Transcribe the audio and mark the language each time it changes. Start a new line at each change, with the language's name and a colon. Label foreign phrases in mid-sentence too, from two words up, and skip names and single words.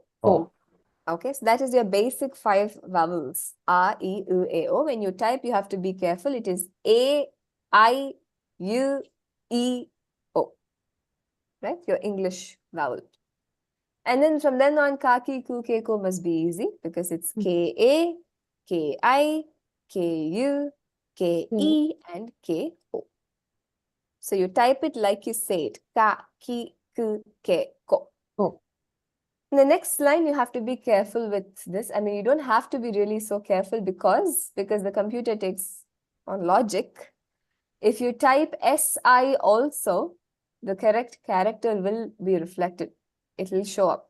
English: O. Okay. So that is your basic 5 vowels. A, E, U, A, O. When you type, you have to be careful. It is A, I, U, E, O. Right? Your English vowel. And then from then on, ka, ki, ku, ke, ko must be easy because it's K-A, K-I, K-U, K-E, and K-O. So you type it like you say it. Ka, ki, ku, ke, ko. Oh. In the next line, you have to be careful with this. I mean, you don't have to be really so careful because the computer takes on logic. If you type SI also, the correct character will be reflected. It will show up.